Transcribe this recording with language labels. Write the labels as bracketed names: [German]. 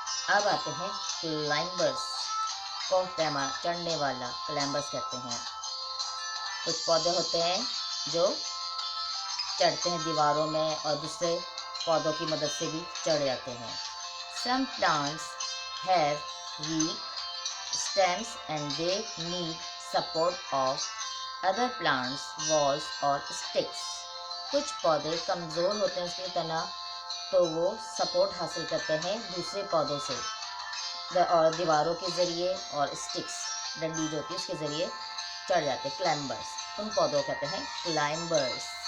[Hindi] अब आते हैं क्लाइंबर्स। कोहपैमा, चढ़ने वाला, क्लाइंबर्स कहते हैं। कुछ पौधे होते हैं जो चढ़ते हैं दीवारों में और दूसरे पौधों की मदद से भी चढ़ जाते हैं। [English] Some plants have weak stems and they need support of other plants, walls or sticks. [Hindi] कुछ पौधे कमज़ोर होते हैं उसके तना, तो वो सपोर्ट हासिल करते हैं दूसरे पौधों से और दीवारों के ज़रिए और स्टिक्स, डंडी जो होती है उसके ज़रिए चढ़ जाते हैं। क्लाइंबर्स, उन पौधों कहते हैं क्लाइंबर्स।